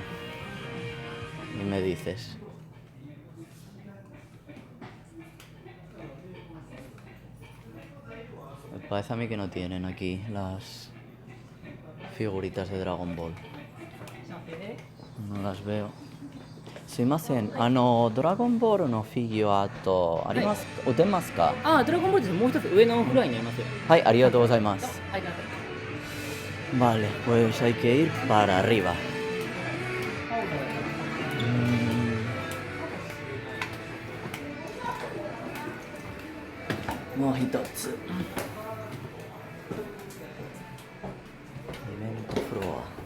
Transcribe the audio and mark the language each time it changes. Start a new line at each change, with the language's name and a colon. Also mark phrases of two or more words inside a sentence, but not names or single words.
Spanish: Y me dices. Me parece a mí que no tienen aquí las figuritas de Dragon Ball. No las veo.
Japanese: Sumimasen, Dragon Ball のフィギュアとありますか？売ってますか？あ、ドラゴンボールです。もう一つ上のフロアにありますよ。はい、ありがとうございます。はい、
Spanish: Vale, pues hay que ir para arriba.
Japanese: Mojitotsu.
English: Evento floor.